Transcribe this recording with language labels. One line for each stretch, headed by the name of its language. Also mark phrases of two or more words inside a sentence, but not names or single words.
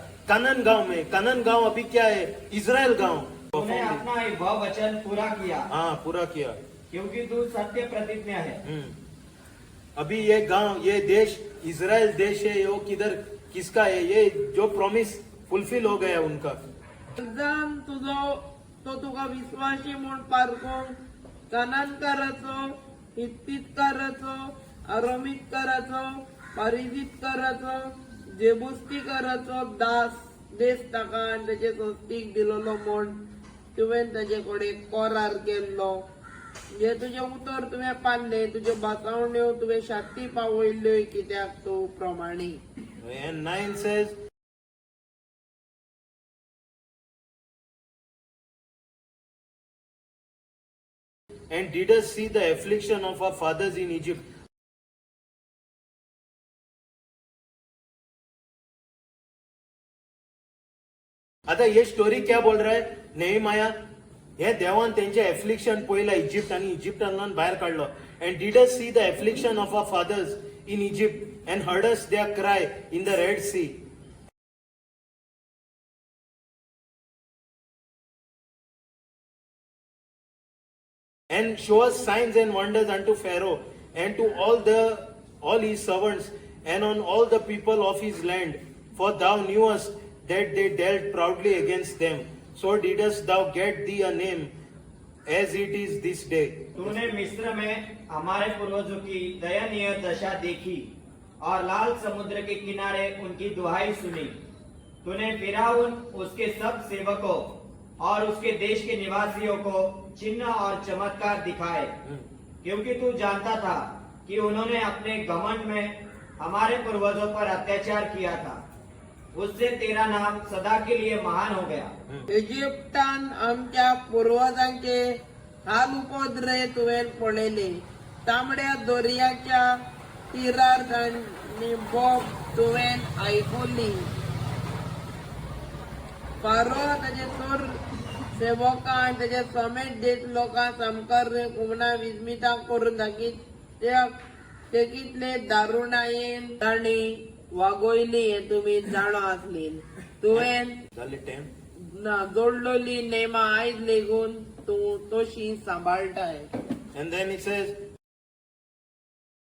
Hindi: कनान गांव में. कनान गांव अभी क्या है? इजराइल गांव. तूने अपना वह वचन पूरा किया। हाँ, पूरा किया क्योंकि तू सत्य प्रतिज्ञा है। अभी ये गांव, ये देश इजराइल देश है. वो किधर किसका है? ये जो
English: promise fulfill
Hindi: हो गया उनका.
Konkani: जाण तुझो तो तुका विश्वासी म्हूण पारखूंक कनानकाराचो, हित्तीतकाराचो, अरोमीतकाराचो, परिजीतकाराचो, जेबुस्तीकाराचो देश ताका आनी तेचे सोस्तीक दिलोलो म्हूण तुवें ताचे कडेन करार केल्लो. जे तुजे उतर तुवें पाळले, तुज्यो बासावण्यो तुवें शांती पावयल्यो, कित्याक तूं प्रमाणीक.
English: And 9 says, and did us see the affliction of our fathers in Egypt.
Hindi: आता ये स्टोरी क्या बोल रहा है?
Konkani: नेहमाया हे देवान त्यांचे एफ्लिक्शन पयला इजिप्ट आणि इजिप्टांतल्यान भायर काढलो.
English: And did us see the affliction of our fathers in Egypt and heard us their cry in the Red Sea. And show us signs and wonders unto Pharaoh and to all his servants and on all the people of his land. For thou knewest that they dealt proudly against them. So didst thou get thee a name as it is this day.
Hindi: तूने मिस्र में हमारे पूर्वजों की दयनीय दशा देखी और लाल समुद्र के किनारे उनकी दुहाई सुनी। तूने फिरौन, उसके सब सेवकों और उसके देश के निवासियों को चिन्ह और चमत्कार दिखाए, क्योंकि तू जानता था कि उन्होंने अपने घमंड में हमारे पूर्वजों पर अत्याचार किया था। उससे तेरा नाम सदा के लिए महान हो गया।
Konkani: इजिप्टान आमच्या पूर्वजांचे हाल उपद्रव तुवें पळयले. तांबड्या दर्याच्या तीरार तांणी बोब तुवें आयकली. फारो ताचे चोर सेवकां आनी ताचे समेत देश लोकां समकार कुमणा विस्मितां करून दाखीत ते कितले दारुणायेन तांणी वागोयली हे तुमी जाणो आसली. तुवें जोडलोली नेमा आयज लेगून तूं तशी सांबाळटाय.
English: And then it says,